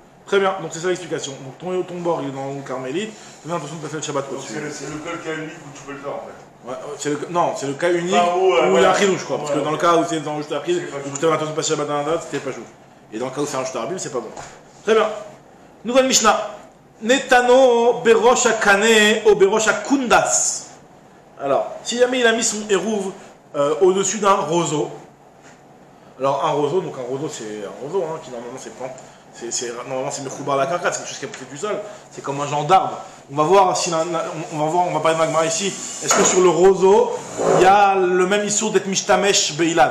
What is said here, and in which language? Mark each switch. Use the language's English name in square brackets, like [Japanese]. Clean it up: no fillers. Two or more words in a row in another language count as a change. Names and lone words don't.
[French] Très bien, donc c'est ça l'explication. Donc ton bord il est dans le carmélite, fais bien attention de passer le Shabbat Donc au-dessus. c'est le col qui a unique où tu peux le faire en fait. Ouais, non, c'est le cas unique où il y a un chidouche, je crois. Parce que dans le cas où c'est dans le Shtar Khid, où tu avais attention de passer le Shabbat dans la date, c'était pas chaud. Et dans le cas où c'est un Shtar Abim, c'est pas bon. Très bien. Nouvelle Mishnah. [Hebrew] נתנו בראש הקנה או בראש הקונדס. [French] Alors, si jamais il a mis son hérouve au-dessus d'un roseau. Alors, un roseau, donc un roseau, c'est un roseau, hein, qui normalement c'est plante. Normalement c'est Mechoubar la carcasse, c'est quelque chose qui est porté du sol. C'est comme un genre d'arbre. On va voir si on va parler de Magma ici. Est-ce que sur le roseau, il y a le même issour d'être [Hebrew] משתמש באילן?